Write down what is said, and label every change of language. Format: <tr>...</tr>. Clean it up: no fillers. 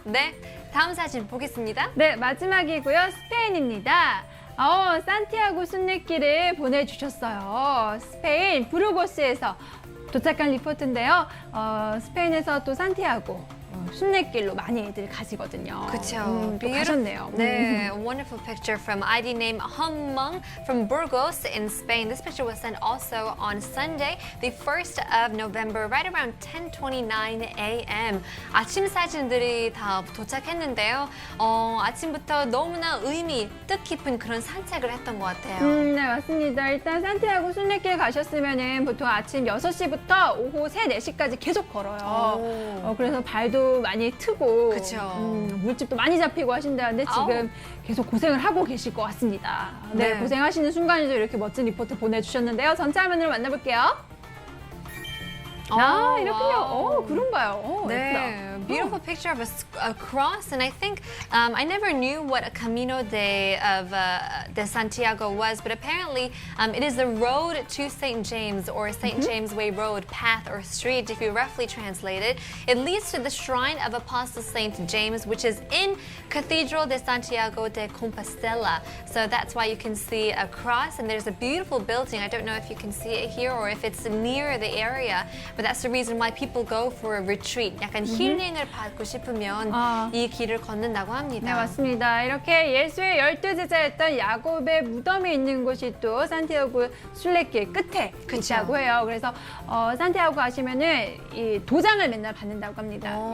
<ko>네, 다음 사진 보겠습니다. 네, 마지막이고요. 스페인입니다. 산티아고 순례길을 보내주셨어요. 스페인 부르고스에서 도착한 리포트인데요. 스페인에서 또 산티아고 순례길로 많이들 가시거든요. 그렇죠. 또 가셨네요.</ko> <en>네, a wonderful picture from ID name Hammang from Burgos in Spain. This picture was sent also on Sunday, the 1st of November, right around 10:29 a.m.</en> <ko>아침 사진들이 다 도착했는데요. 아침부터 너무나 뜻깊은 그런 산책을 했던 것 같아요. 네, 맞습니다. 일단 산티아고 순례길 가셨으면은 보통 아침 6시부터 오후 3, 4시까지 계속 걸어요. 그래서 발도 많이 트고 그쵸. 물집도 많이 잡히고 하신다는데 지금 계속 고생을 하고 계실 것 같습니다. 네, 네. 고생하시는 순간에도 이렇게 멋진 리포트 보내주셨는데요. 전체 화면으로 만나볼게요. 이렇군요. 와우. 그런가요? 예쁘다. 네,</ko> <en>beautiful picture of a cross, and I think I never knew what a Camino de Santiago was, but apparently it is the road to St. James or St. James Way Road, path or street, if you roughly translate it. It leads to the shrine of Apostle St. James, which is in Cathedral de Santiago de Compostela. So that's why you can see a cross, and there's a beautiful building. I don't know if you can see it here or if it's near the area, but that's the reason why people go for a retreat.</en> <ko>약간 힐링을 받고 싶으면 이 길을 걷는다고 합니다. 네, 맞습니다. 이렇게 예수의 12제자였던 야곱의 무덤이 있는 곳이 또 산티아고 순례길 끝에 있다고 해요. 그래서 산티아고 가시면은 이 도장을 맨날 받는다고 합니다.</ko>